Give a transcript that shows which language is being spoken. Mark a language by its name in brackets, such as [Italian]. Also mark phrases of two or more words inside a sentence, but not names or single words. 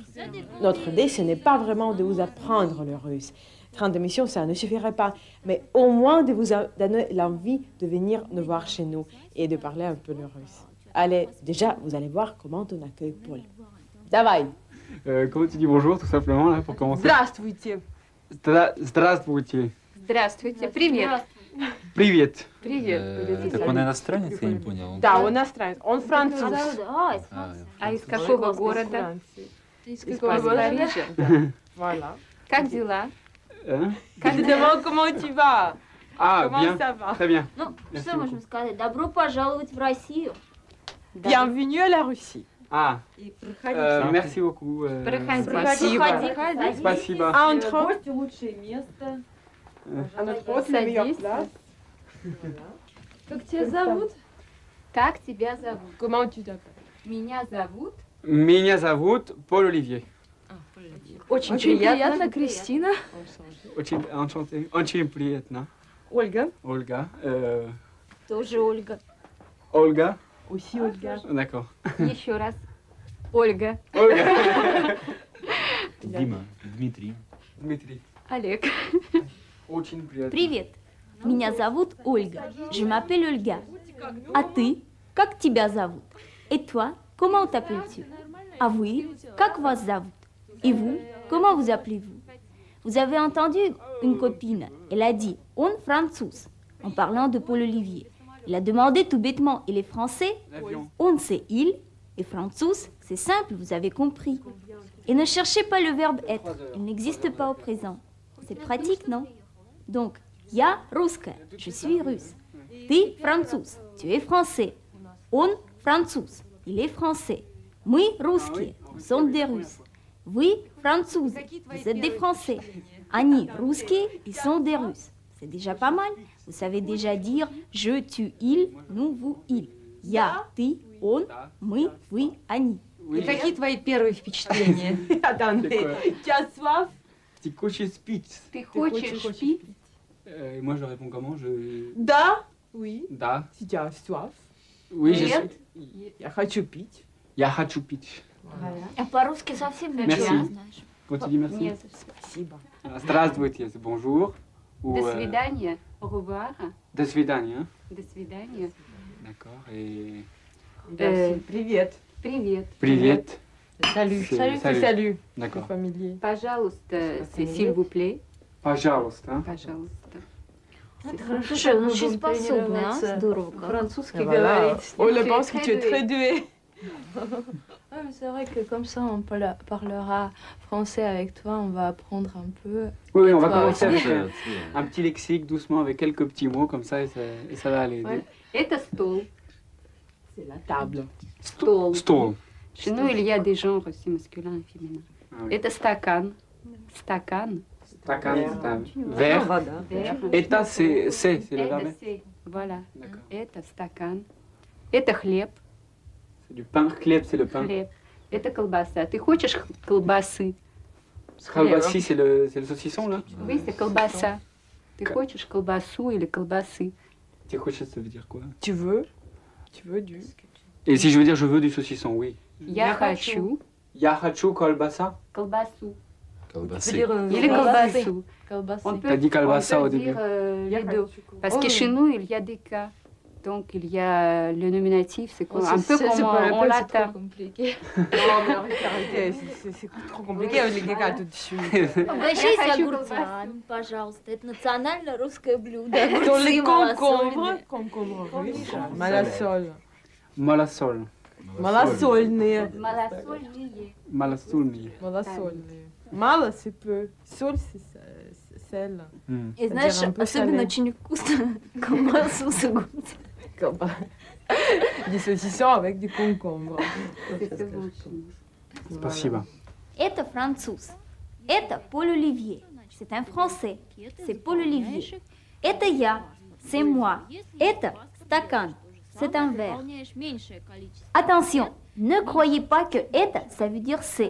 [French] Notre idée, ce n'est pas vraiment de vous apprendre le russe. 30 émissions, ça ne suffirait pas, mais au moins de vous donner l'envie de venir nous voir chez nous et de parler un peu le russe. Allez, déjà, vous allez voir comment on accueille Paul. [Russian] Давай! [French] Comment tu dis bonjour, tout simplement, là, pour commencer? [Russian] Здравствуйте. Здравствуйте. Здравствуйте. Привет. Привет. Привет. Так он иностранец, я не понял. Да, он иностранец. Он француз. А из какого города? Из какого города? [French] Voilà. [Russian] Как дела? [French] Hein? Je te demande comment tu vas. Ah, Comment bien. ça va? Très bien. [Russian] Ну, [French] Merci [Russian] что можем [French] beaucoup. [Russian] сказать? Добро пожаловать в Россию. [French] Bienvenue à la Russie. Ah, [Russian] И проходите. [French] merci beaucoup. [Russian] Проходи. Спасибо. Проходи. Спасибо. [French] А entre [Russian] лучшее место. [French] à notre poste, le meilleur [Russian] Садись. [French] place. [Russian] Как тебя зовут? Как тебя зовут? [French] Comment tu t'appelles? [Russian] Меня зовут. Меня зовут Paul Olivier. Очень Очень приятно, Кристина. Очень enchanté. Очень приятно. Ольга. Olga. Тоже Ольга. Olga. [French] Aussi Ольга. D'accord. [Russian] Еще раз. Ольга. Olga. Дима, Дмитрий. Дмитрий. Олег. Очень приятно. Привет. Меня зовут Ольга. [French] Je m'appelle Olga. [Russian] А ты? Как тебя зовут? [French] Et toi? Comment t'appelles-tu? [Russian] А вы? Как вас зовут? [French] Et vous? Comment vous appelez-vous? Vous avez entendu une copine. Elle a dit « [Russian] он француз [French] » en parlant de Paul Olivier. Elle a demandé tout bêtement « et les Français ?» L'avion. On c'est il et Franzouz, c'est simple, vous avez compris. Et ne cherchez pas le verbe être, il n'existe pas au présent. C'est pratique, non? Donc, [Russian] я русская, [French] je suis russe. [Russian] Ты француз, [French] tu es français. [Russian] Он француз, [French] il est français. [Russian] Мы русские, [French] nous sommes des Russes. [Russian] Вы французы, [French] vous êtes des Français. [Russian] Они русские, [French] ils sont des Russes. C'est déjà pas mal. Vous savez déjà dire je, tu, il, nous, vous, il. [Russian] Я, ты, он, мы, вы, они. И какие твои первые впечатления? [French] Attendez. Tu as soif? [Russian] Ты хочешь пить? Ты хочешь пить? [French] Moi, je réponds comment? [Russian] Да. Oui. Да. [French] Si tu as soif. Oui, je [Russian] Нет. [French] suis. [Russian] Я хочу пить. Я хочу пить. А по-русски совсем [French] Merci. [Russian] ничего не знаешь. [French] Quand tu dis merci. [Russian] Нет. Спасибо. Здравствуйте, [French] c'est bonjour. Ou, [Russian] До свидания. [French] Au revoir. [Russian] До свидания. До свидания. [French] D'accord. Et [Russian] Привет. Привет. привет. [French] Salut. Salut. Salut. Salut. D'accord. Familier. [Russian] Пожалуйста, [French] s'il vous plaît. [Russian] Пожалуйста. Пожалуйста. Слушай, он очень способный, а? Здорово. как. Французский [French] Voilà. [Russian] говорить. Ola [French] Tu es pense que très tu es doué. très doué. Ouais, mais c'est vrai que comme ça, on parlera français avec toi, on va apprendre un peu. Oui, on va Toi commencer aussi. avec un petit lexique doucement avec quelques petits mots comme ça et ça va aller. Ouais. [Russian] Это стол. [French] C'est la table. [Russian] Стол. Stol. [French] Chez nous, il y a des genres aussi masculins et féminins. Ah oui. [Russian] Это стакан. Стакан. Стакан, [French] c'est un verre. Verre. Eta, c'est le [Russian] Это [French] verbe. c'est. Voilà. D'accord. [Russian] Это стакан. Это хлеб. [French] C'est du pain. Хлеб, c'est le pain. [Russian] Хлеб. Это колбаса. Ты хочешь колбасы? [French] Kalbasi, c'est le saucisson là. Oui, c'est колбаса. Ты [Russian] Ка- хочешь колбасу или колбасы? [French] Tu хочешь, ça veut dire quoi? Tu veux du. Et si je veux dire je veux du saucisson, oui. [Russian] Я хочу Я хочу колбаса. колбасу. Колбасы. Или колбасу. Колбасы. [French] On peut, T'as dit колбаса on peut au début. dire les deux. Parce Oh. que chez nous, il y a des cas. Donc, il y a le nominatif, c'est Oh, un peu c'est comme pas la en peine, c'est latin. Compliqué. Non, mais arrêtez, c'est trop compliqué avec les gars tout de suite. [Russian] Обращайся Я хочу огурцами, пожалуйста. Это национальное русское блюдо. [French] Dans les [Russian] Огурцы малосольные. [French] concombres russes, malasol. [Russian] Malasol. Малосольные. Малосольные. Malasольные. Малосольные. Мало, [French] c'est peu. Соль, c'est sel. [Russian] И знаешь, [French] C'est-à-dire un peu [Russian] особенно [French] salé. [Russian] очень вкусно колбасу с огурцами. [French] Des saucissons avec du concombre. C'est bon chez nous. [Russian] Спасибо. Это француз. Это Поль Оливье. [French] C'est un français. C'est Paul Olivier. [Russian] Это я. [French] C'est moi. [Russian] Это стакан. [French] C'est un verre. Attention, ne croyez pas que это, ça veut dire c'est.